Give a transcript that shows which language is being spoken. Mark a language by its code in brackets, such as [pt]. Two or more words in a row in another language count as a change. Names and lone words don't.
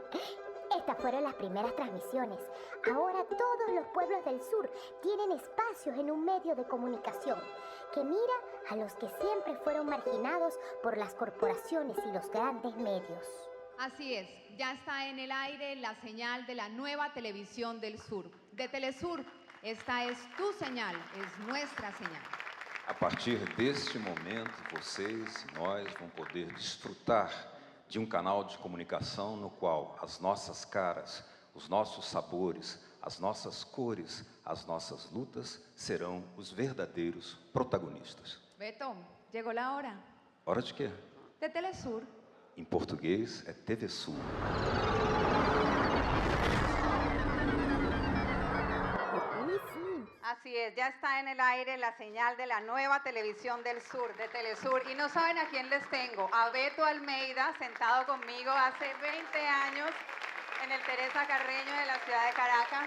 [es] Estas fueron las primeras transmisiones. Ahora todos los pueblos del sur tienen espacios en un medio de comunicación que mira a los que siempre fueron marginados por las corporaciones y los grandes medios. Así es, ya está en el aire la señal de la nueva televisión del sur, de Telesur. Esta es tu señal, es nuestra señal. [pt] A partir deste momento, vocês e nós vamos poder desfrutar de canal de comunicação no qual as nossas caras, os nossos sabores, as nossas cores, as nossas lutas serão os verdadeiros protagonistas. [es] Beto, llegó la hora. [pt] Hora de quê? [es] De Telesur. [pt] Em português é TV Sul. [es] Así es, ya está en el aire la señal de la nueva televisión del sur, de Telesur. Y no saben a quién les tengo, a Beto Almeida, sentado conmigo hace 20 años en el Teresa Carreño de la ciudad de Caracas.